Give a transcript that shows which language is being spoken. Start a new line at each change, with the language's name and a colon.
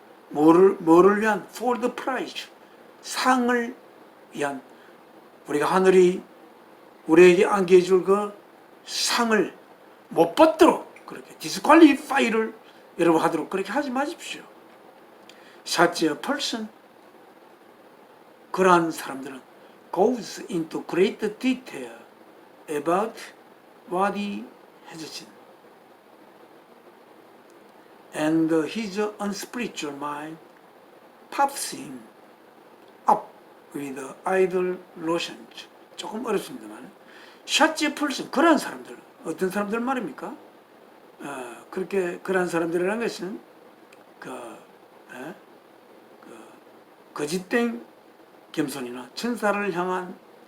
Korean: 뭐를 위한?
English: for the prize,
Korean: 상을 위한, 우리가 하늘이 우리에게 안겨줄 그 상을 못 받도록 그렇게
English: disqualify를
Korean: 여러분 하도록 그렇게 하지 마십시오. such a person, 그러한 사람들은
English: goes into great detail about what he has seen, and his unspiritual mind puffs him up with idle notions.
Korean: 조금 어렵습니다만,
English: such a person,
Korean: 그러한 사람들, 어떤 사람들 말입니까? 그렇게 그러한 사람들이라는 것은 거짓된 겸손이나 천사를 향한